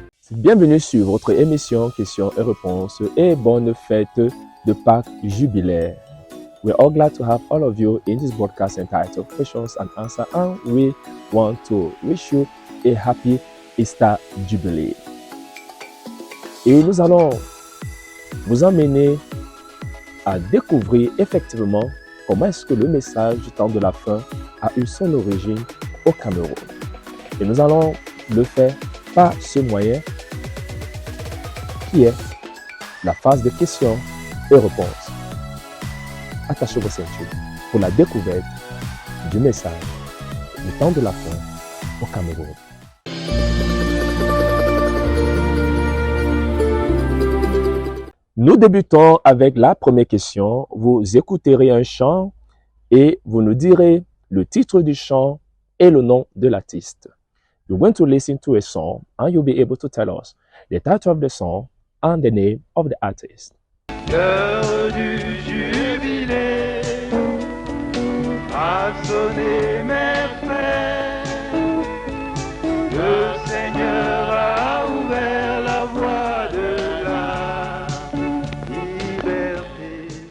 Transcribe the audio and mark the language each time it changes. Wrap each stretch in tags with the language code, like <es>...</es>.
<fr>Bienvenue sur votre émission Questions et Réponses et bonne fête de Pâques jubilaire.</fr> <en>We're all glad to have all of you in this broadcast entitled Questions and Answers, and we want to wish you a happy Easter Jubilee.</en> <fr>Et nous allons vous emmener à découvrir effectivement comment est-ce que le message du temps de la fin a eu son origine au Cameroun. Et nous allons le faire par ce moyen qui est la phase de questions et réponses. Attachez vos ceintures pour la découverte du message du temps de la fin au Cameroun. Nous débutons avec la première question. Vous écouterez un chant et vous nous direz le titre du chant et le nom de l'artiste.</fr> <en>You're going to listen to a song and you'll be able to tell us the title of the song and the name of the artist.</en> <fr>L'heure du jubilé a sonné, mes frères. Le Seigneur a ouvert la voie de la liberté.</fr>